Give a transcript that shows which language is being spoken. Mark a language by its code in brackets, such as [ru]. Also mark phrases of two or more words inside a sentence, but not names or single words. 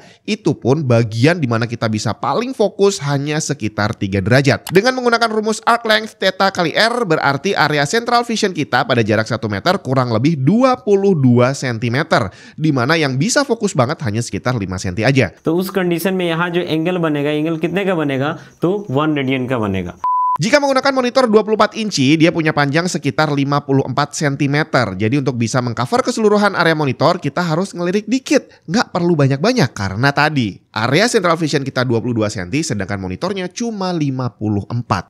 [id] Itu pun bagian dimana kita bisa paling fokus hanya sekitar 3 derajat. Dengan menggunakan rumus [en] arc length [id] theta kali R berarti area [en] central vision [id] kita pada jarak 1 meter kurang lebih 22 cm, di mana yang bisa fokus banget hanya sekitar 5 cm aja. [hi] तो उस कंडीशन में यहाँ जो एंगल बनेगा, एंगल कितने का बनेगा? तो 1 रेडियन का बनेगा. [id] Jika menggunakan monitor 24 inci, dia punya panjang sekitar 54 cm. Jadi untuk bisa mengcover keseluruhan area monitor, kita harus ngelirik dikit. Nggak perlu banyak-banyak, karena tadi area [en] central vision [id] kita 22 cm, sedangkan monitornya cuma 54.